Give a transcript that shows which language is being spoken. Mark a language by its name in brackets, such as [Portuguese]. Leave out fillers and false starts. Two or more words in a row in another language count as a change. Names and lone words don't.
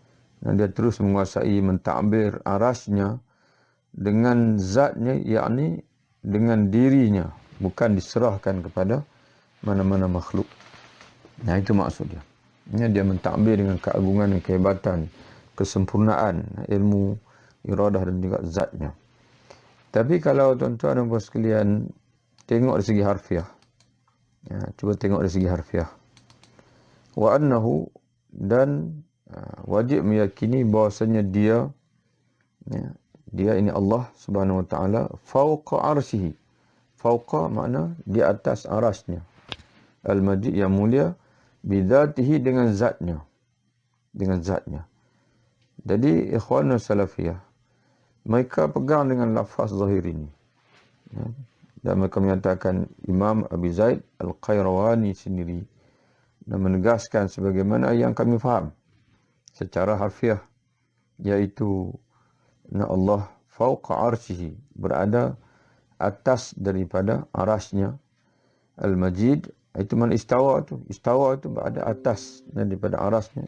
[Malay] mentakbir arasnya dengan zatnya, yakni dengan dirinya, bukan diserahkan kepada mana-mana makhluk. Nah, itu maksud dia. Dia mentakbir dengan keagungan dan kehebatan, kesempurnaan ilmu, iradah dan juga zatnya. Tapi kalau tuan-tuan dan puan sekalian tengok dari segi harfiah, cuba tengok dari segi harfiah. [Arabic] وأنه, [Malay] dan wajib meyakini bahawasanya dia ini Allah [Arabic] سبحانه وتعالى فوق عرشه. [Malay] Fauqa makna di atas arasnya. Al-Majid yang mulia, bidzatihi dengan zatnya. Jadi [Arabic] إخوان السلفية, [Malay] mereka pegang dengan lafaz zahir ini. Dan mereka menyatakan Imam Abi Zaid Al-Qayrawani sendiri dan menegaskan sebagaimana yang kami faham secara harfiah, iaitu Allah [Arabic] فوق عرشه, [Malay] berada atas daripada arasnya. Al-Majid itu mana istawa itu berada atas daripada arasnya.